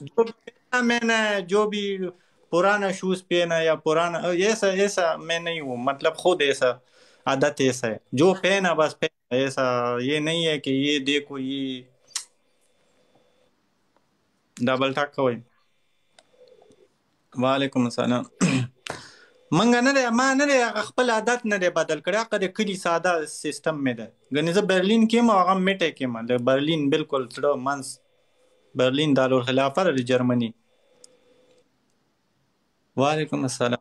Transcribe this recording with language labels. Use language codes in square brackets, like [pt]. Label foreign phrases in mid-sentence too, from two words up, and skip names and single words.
[ur] جو بھی پہنا میں نے، جو بھی پرانا شوز پہنا یا پرانا ایسا ایسا میں نہیں ہوں، مطلب خود ایسا عادت ایسا ہے، جو پہنا بس پہنا، ایسا یہ نہیں ہے کہ یہ دیکھو یہ [en] double tick [ur] ہوئی. [ar] وعلیکم السلام. [ps] منګه نه دی، ما نه دی هغه خپل عادت نه دی بدل کړی، هغه د کلي ساده سیستم مې ده. ګنې زه برلین کې یم او هغه میټه کې یم، د برلین بالکل زړه منځ برلین دارالخلافه ده د جرمني. [ar] وعلیکم السلام.